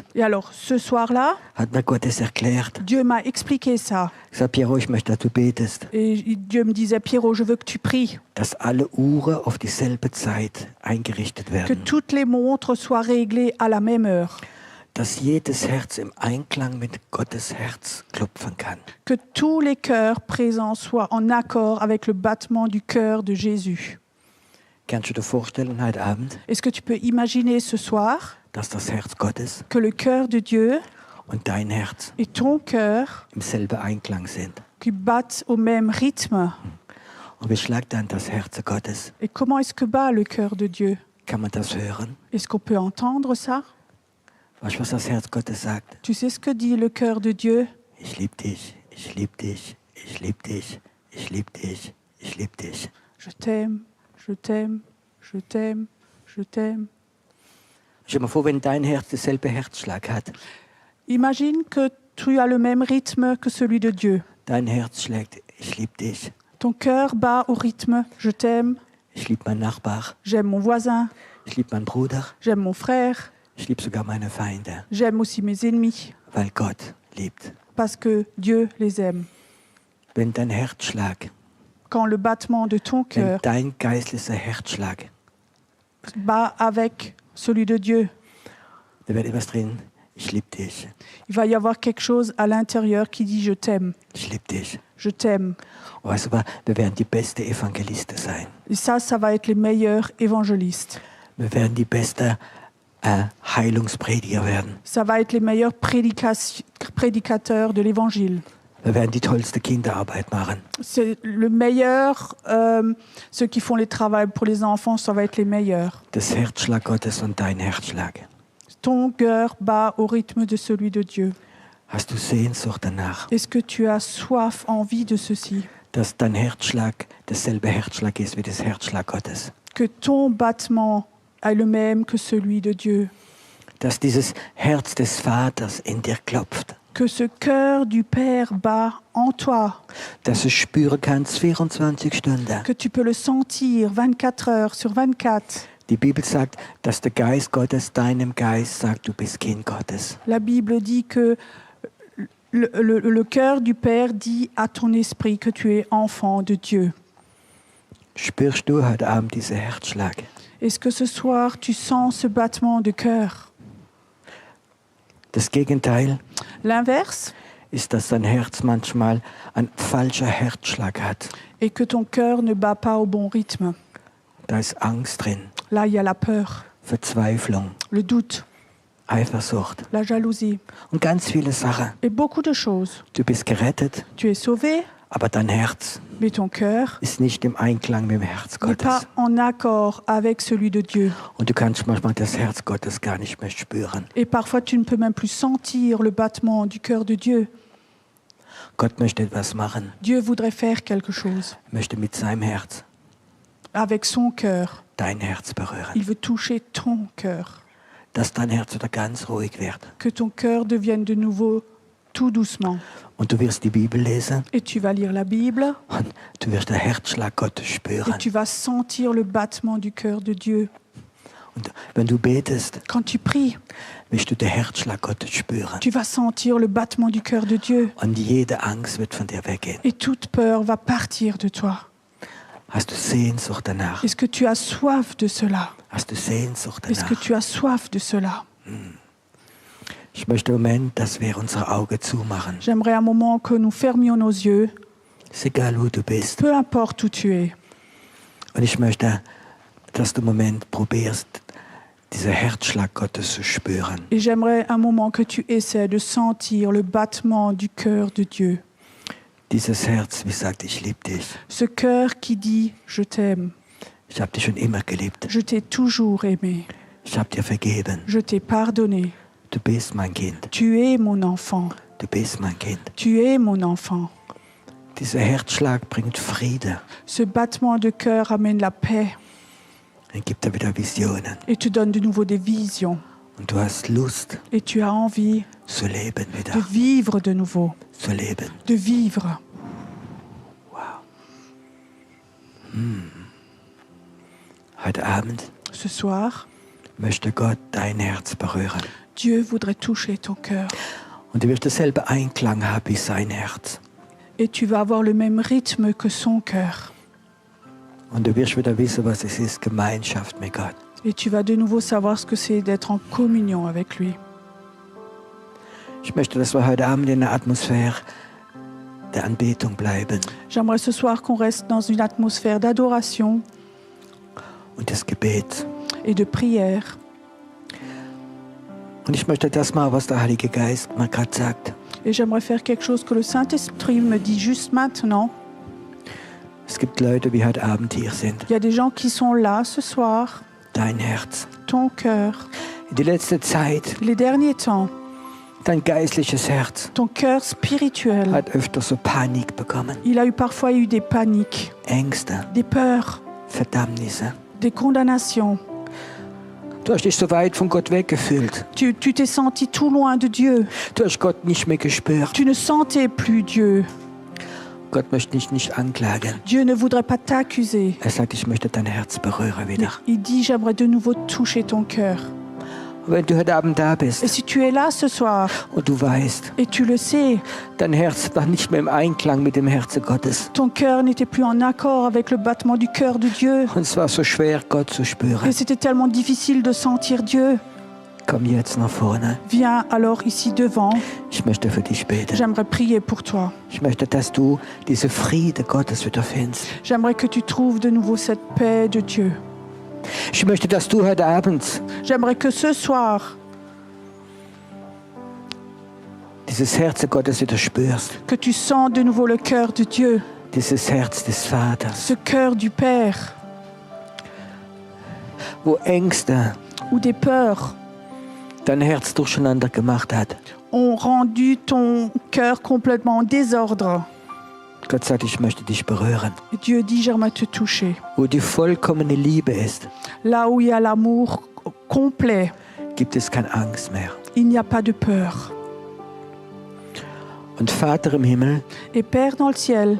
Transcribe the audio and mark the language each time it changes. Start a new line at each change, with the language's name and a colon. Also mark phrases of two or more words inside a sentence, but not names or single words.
French: Et alors, ce soir-là,
German: hat mir Gott es erklärt.
French: Dieu m'a expliqué ça.
German: Ich sage, Piero, ich möchte, dass du betest,
French: Et Dieu me disait, Pierrot, je veux que tu pries,
German: dass alle Uhren auf dieselbe Zeit eingerichtet
French: que
German: werden.
French: toutes les montres soient réglées à la même heure,
German: Dass jedes Herz im Einklang mit Gottes Herz klopfen kann.
French: que tous les cœurs présents soient en accord avec le battement du cœur de Jésus.
German: Kannst du dir vorstellen, heute Abend,
French: Est-ce que tu peux imaginer ce soir
German: dass das Herz Gottes
French: que le cœur de Dieu
German: und dein Herz
French: et ton cœur
German: im selben Einklang sind?
French: qui battent au même rythme?
German: Und wie schlägt dann das Herz Gottes?
French: Et comment est-ce que bat le cœur de Dieu?
German: Kann man das hören?
French: Est-ce qu'on peut entendre ça?
German: Weißt du, was das Herz Gottes sagt?
French: Tu sais ce que dit le cœur de Dieu?
German: Ich liebe dich, ich liebe dich, ich liebe dich, ich liebe dich, ich liebe dich.
French: Je t'aime, je t'aime, je t'aime, je t'aime.
German: Stell dir mal vor, wenn dein Herz dasselbe Herzschlag hat.
French: Imagine que tu as le même rythme que celui de Dieu.
German: Dein Herz schlägt, ich liebe dich,
French: Ton cœur bat au rythme je t'aime,
German: ich liebe meinen Nachbar,
French: j'aime mon voisin,
German: ich liebe meinen Bruder,
French: j'aime mon frère,
German: ich liebe sogar meine Feinde,
French: j'aime aussi mes ennemis,
German: weil Gott liebt.
French: parce que Dieu les aime.
German: Wenn dein Herzschlag,
French: Quand le battement de ton
German: wenn
French: cœur
German: dein geistlicher Herzschlag,
French: bat avec celui de Dieu,
German: da wird etwas drin, ich liebe dich,
French: il va y avoir quelque chose à l'intérieur qui dit je t'aime,
German: ich liebe dich.
French: je t'aime.
German: Und weißt du was, wir werden die beste Evangelisten sein.
French: Et ça va être les meilleurs évangélistes.
German: Wir werden die beste Heilungsprediger werden.
French: Ça va être les meilleurs prédicateurs de l'évangile.
German: Wir werden die tollste Kinderarbeit machen.
French: C'est le meilleur, ceux qui font les travaux pour les enfants, ça va être les meilleurs.
German: Das Herzschlag Gottes und dein Herzschlag.
French: Ton cœur bat au rythme de celui de Dieu.
German: Hast du Sehnsucht danach,
French: Est-ce que tu as soif, envie de ceci?
German: dass dein Herzschlag dasselbe Herzschlag ist wie das Herzschlag Gottes?
French: Que ton battement est le même que celui de Dieu?
German: Dass dieses Herz des Vaters in dir klopft,
French: Que ce cœur du Père bat en toi?
German: dass du spüren kannst 24 Stunden.
French: Que tu peux le sentir 24 heures sur 24?
German: Die Bibel sagt, dass der Geist Gottes deinem Geist sagt, du bist Kind Gottes.
French: La Bible dit que le cœur du Père dit à ton esprit que tu es enfant de Dieu.
German: Spürst du heute Abend diesen Herzschlag?
French: Est-ce que ce soir tu sens ce battement de cœur?
German: Das Gegenteil
French: L'inverse
German: ist, dass dein Herz manchmal einen falschen Herzschlag hat.
French: est que ton cœur ne bat pas au bon rythme.
German: Da ist Angst drin,
French: Là, il y a la peur,
German: Verzweiflung,
French: le doute,
German: Eifersucht
French: la jalousie
German: und ganz viele Sachen.
French: et beaucoup de choses.
German: Du bist gerettet,
French: Tu es sauvé,
German: aber dein Herz
French: mais ton cœur
German: ist nicht im Einklang mit dem Herz
French: n'est pas
German: Gottes.
French: en accord avec celui de Dieu.
German: Und du kannst manchmal das Herz Gottes gar nicht mehr spüren.
French: Et parfois, tu ne peux même plus sentir le battement du cœur de Dieu.
German: Gott möchte etwas machen,
French: Dieu voudrait faire quelque chose
German: möchte mit seinem Herz
French: avec son cœur.
German: dein Herz berühren.
French: Il veut toucher ton cœur.
German: Dass dein Herz wieder ganz ruhig wird.
French: Que ton cœur devienne de nouveau tout doucement.
German: Und du wirst die Bibel lesen
French: Et tu vas lire la Bible
German: und du wirst den Herzschlag Gottes spüren.
French: et tu vas sentir le battement du cœur de Dieu.
German: Und wenn du betest,
French: Quand tu pries,
German: wirst du den Herzschlag Gottes spüren.
French: tu vas sentir le battement du cœur de Dieu.
German: Und jede Angst wird von dir weggehen.
French: Et toute peur va partir de toi.
German: Hast du Sehnsucht danach?
French: Est-ce que tu as soif de cela?
German: Hast du Sehnsucht
French: Est-ce que
German: danach?
French: tu as soif de cela?
German: Ich möchte im Moment, dass wir unsere Augen zumachen.
French: J'aimerais un moment que nous fermions nos yeux,
German: Ist egal, wo du bist.
French: peu importe où tu es.
German: Und ich möchte, dass du im Moment probierst, diesen Herzschlag Gottes zu spüren.
French: Et j'aimerais un moment que tu essaies de sentir le battement du cœur de Dieu.
German: Dieses Herz, wie sagt, ich liebe dich.
French: Ce cœur qui dit « Je t'aime,
German: Ich habe dich schon immer geliebt.
French: je t'ai toujours aimé,
German: Ich habe dir vergeben.
French: je t'ai pardonné,
German: Du bist mein Kind.
French: tu es mon enfant,
German: Du bist mein Kind.
French: tu es mon enfant ».
German: Dieser Herzschlag bringt Friede
French: Ce battement de cœur amène la paix
German: und gibt dir wieder Visionen.
French: et te donne de nouveau des visions.
German: Und du hast Lust
French: Et tu as envie
German: zu leben
French: de
German: wieder.
French: vivre de nouveau,
German: Zu leben.
French: de vivre.
German: Heute Abend
French: Ce soir,
German: möchte Gott dein Herz berühren.
French: Dieu voudrait toucher ton cœur
German: Und du wirst denselben Einklang haben wie sein Herz.
French: et tu vas avoir le même rythme que son cœur.
German: Und du wirst wieder wissen, was es ist, Gemeinschaft mit Gott.
French: Et tu vas de nouveau savoir ce que c'est d'être en communion avec lui.
German: Ich möchte, dass wir heute Abend in der Atmosphäre der Anbetung bleiben
French: J'aimerais ce soir qu'on reste dans une atmosphère d'adoration
German: und des Gebets.
French: et de prière.
German: Und ich möchte das mal, was der Heilige Geist mir gerade sagt.
French: Et j'aimerais faire quelque chose que le Saint-Esprit me dit juste maintenant.
German: Es gibt Leute, die heute Abend hier sind.
French: Il y a des gens qui sont là ce soir,
German: Dein Herz.
French: ton cœur,
German: In die letzte Zeit,
French: les derniers temps,
German: dein geistliches Herz
French: ton cœur spirituel.
German: hat öfter so Panik bekommen.
French: Il a parfois eu des paniques,
German: Ängste,
French: des peurs,
German: Verdammnisse.
French: des condamnations.
German: Du hast dich so weit von Gott weggefühlt.
French: Tu t'es senti tout loin de Dieu.
German: Du hast Gott nicht mehr gespürt.
French: Tu ne sentais plus Dieu.
German: Gott möchte dich nicht anklagen.
French: Dieu ne voudrait pas t'accuser.
German: Er sagt, ich möchte dein Herz berühren wieder.
French: Il dit, j'aimerais de nouveau toucher ton cœur.
German: Und wenn du heute Abend da
French: Et
German: bist
French: si tu es là ce soir
German: und du weißt,
French: et tu le sais,
German: dein Herz war nicht mehr im Einklang mit dem Herzen Gottes.
French: ton cœur n'était plus en accord avec le battement du cœur de Dieu.
German: Und es war so schwer, Gott zu spüren.
French: Et c'était tellement difficile de sentir Dieu.
German: Komm jetzt nach vorne.
French: Viens alors ici devant.
German: Ich möchte für dich beten.
French: J'aimerais prier pour toi.
German: Ich möchte, dass du diese Friede Gottes wieder findest.
French: J'aimerais que tu trouves de nouveau cette paix de Dieu.
German: Ich möchte, dass du heute Abend
French: J'aimerais que ce soir,
German: dieses Herz Gottes wieder spürst.
French: que tu sens de nouveau le cœur de Dieu,
German: Dieses Herz des Vaters,
French: ce cœur du Père,
German: wo Ängste
French: où des peurs
German: dein Herz durcheinander gemacht hat.
French: ont rendu ton cœur complètement en désordre.
German: Gott sagt, ich möchte dich berühren.
French: Et Dieu dit, j'aimerais te toucher.
German: Wo die vollkommene Liebe ist,
French: Là où il y a l'amour complet,
German: gibt es keine Angst mehr.
French: il n'y a pas de peur.
German: Und Vater im Himmel,
French: Et Père dans le ciel,